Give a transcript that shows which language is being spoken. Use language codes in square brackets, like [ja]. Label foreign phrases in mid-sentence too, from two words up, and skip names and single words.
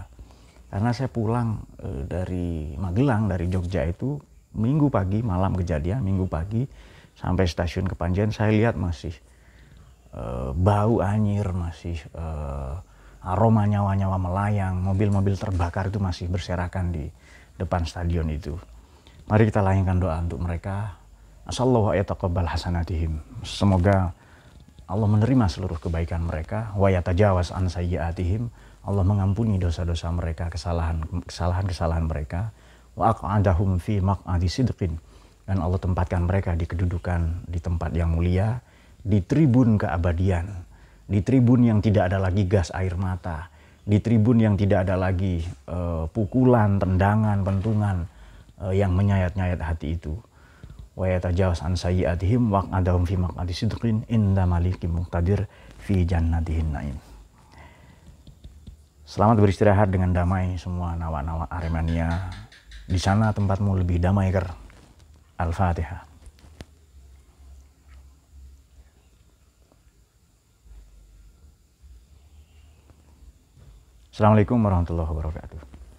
[id] Karena saya pulang dari Magelang, dari Jogja itu minggu pagi, malam kejadian, minggu pagi sampai stasiun Kepanjen, saya lihat masih bau anyir, masih aroma nyawa-nyawa melayang, mobil-mobil terbakar itu masih berserakan di depan stadion itu. Mari kita layangkan doa untuk mereka. [ar] عسى الله يتقبل حسناتهم. [id] Semoga Allah menerima seluruh kebaikan mereka. [ar] ويتجاوز عن سيئاتهم. [id] Allah mengampuni dosa-dosa mereka, kesalahan mereka. [ar] وأقعدهم في مقعد صدق. [id] Dan Allah tempatkan mereka di kedudukan di tempat yang mulia, di tribun keabadian, di tribun yang tidak ada lagi gas air mata, di tribun yang tidak ada lagi pukulan, tendangan, pentungan yang menyayat-nyayat hati itu. [ar] ويتجاوز عن سيئاتهم وأقعدهم في مقعد صدق عند مليك مقتدر في جنات النعيم. [id] Selamat beristirahat dengan damai semua nawa-nawa Aremania. Di sana tempatmu lebih damai ker. Al-Fatihah. [ar] السلام عليكم ورحمة الله وبركاته.